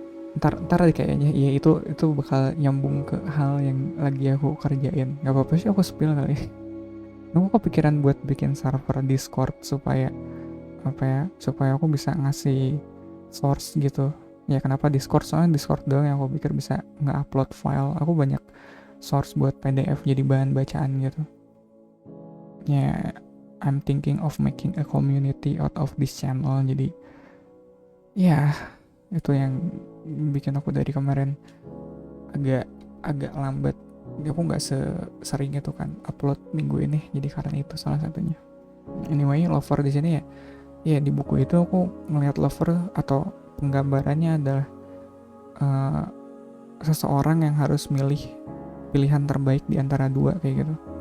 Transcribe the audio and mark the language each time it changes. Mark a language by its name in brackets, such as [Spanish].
[Indonesian] Ntar kayaknya ya itu bakal nyambung ke hal yang lagi aku kerjain. Nggak apa-apa sih aku spill kali. Aku kepikiran buat bikin server Discord supaya aku bisa ngasih source gitu. Ya kenapa Discord? Soalnya Discord doang yang aku pikir bisa nge-upload file. Aku banyak source buat PDF jadi bahan bacaan gitu. [English] Ya, I'm thinking of making a community out of this channel. [Indonesian] Jadi ya itu yang bikin aku dari kemarin agak lambat. Aku nggak sering itu kan upload minggu ini, jadi karena itu salah satunya. Anyway, lover di sini ya di buku itu aku ngelihat lover atau penggambarannya adalah seseorang yang harus milih pilihan terbaik di antara dua kayak gitu.